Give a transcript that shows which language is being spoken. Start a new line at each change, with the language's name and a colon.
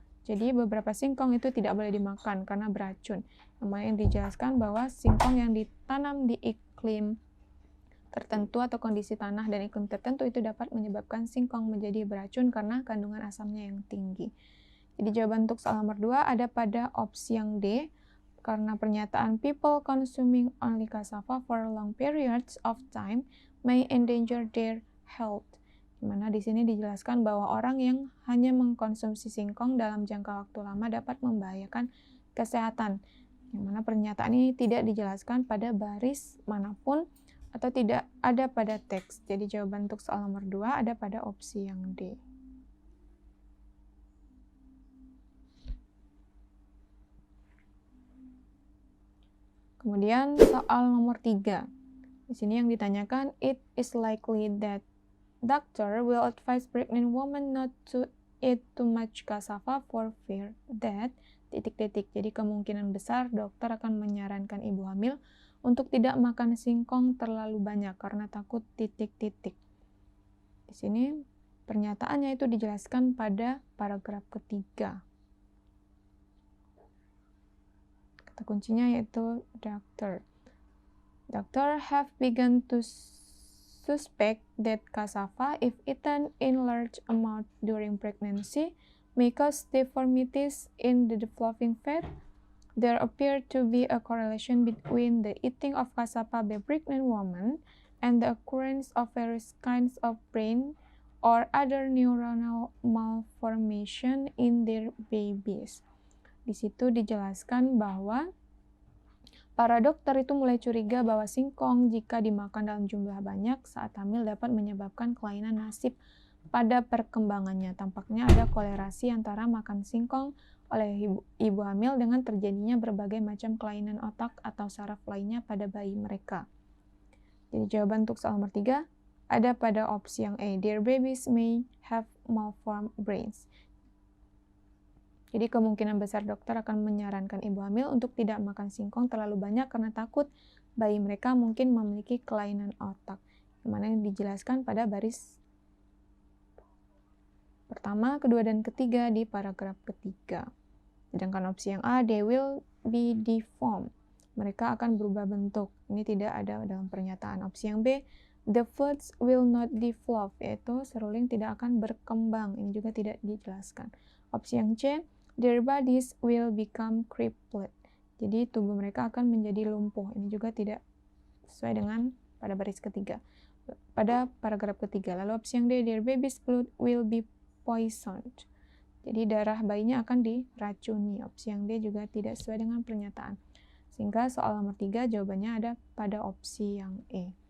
Indonesian: Jadi beberapa singkong itu tidak boleh dimakan karena beracun. Yang dijelaskan bahwa singkong yang ditanam di iklim tertentu atau kondisi tanah dan iklim tertentu itu dapat menyebabkan singkong menjadi beracun karena kandungan asamnya yang tinggi. Jadi jawaban untuk soal nomor 2 ada pada opsi yang D. karena pernyataan
English: people consuming only cassava for long periods of time may endanger their health.
Indonesian: Dimana di sini dijelaskan bahwa orang yang hanya mengkonsumsi singkong dalam jangka waktu lama dapat membahayakan kesehatan. Yang mana pernyataan ini tidak dijelaskan pada baris manapun atau tidak ada pada teks. Jadi jawaban untuk soal nomor 2 ada pada opsi yang D. Kemudian soal nomor 3. Di sini yang ditanyakan,
English: it is likely that doctor will advise pregnant woman not to eat too much cassava for fear that ...
Indonesian: Jadi kemungkinan besar dokter akan menyarankan ibu hamil untuk tidak makan singkong terlalu banyak karena takut ... Di sini pernyataannya itu dijelaskan pada paragraf ketiga. Kata kuncinya yaitu doctor.
English: Doctor have begun to suspect that cassava, if eaten in large amount during pregnancy, may cause deformities in the developing fetus. There appear to be a correlation between the eating of cassava by pregnant women and the occurrence of various kinds of brain or other neuronal malformation in their babies.
Indonesian: Di situ dijelaskan bahwa para dokter itu mulai curiga bahwa singkong jika dimakan dalam jumlah banyak saat hamil dapat menyebabkan kelainan nasib pada perkembangannya. Tampaknya ada kolerasi antara makan singkong oleh ibu hamil dengan terjadinya berbagai macam kelainan otak atau saraf lainnya pada bayi mereka. Jadi jawaban untuk soal nomor 3 ada pada opsi yang A.
English: Their babies may have malformed brains.
Indonesian: Jadi kemungkinan besar dokter akan menyarankan ibu hamil untuk tidak makan singkong terlalu banyak karena takut bayi mereka mungkin memiliki kelainan otak. Yang mana dijelaskan pada baris pertama, kedua, dan ketiga di paragraf ketiga. Sedangkan opsi yang A,
English: they will be deformed.
Indonesian: Mereka akan berubah bentuk. Ini tidak ada dalam pernyataan. Opsi yang B,
English: the foods will not develop,
Indonesian: yaitu seruling tidak akan berkembang. Ini juga tidak dijelaskan. Opsi yang C,
English: their bodies will become crippled.
Indonesian: Jadi tubuh mereka akan menjadi lumpuh. Ini juga tidak sesuai dengan pada baris ketiga. Pada paragraf ketiga. Lalu opsi yang D,
English: their baby's blood will be poisoned.
Indonesian: Jadi darah bayinya akan diracuni. Opsi yang D juga tidak sesuai dengan pernyataan. Sehingga soal nomor 3 jawabannya ada pada opsi yang E.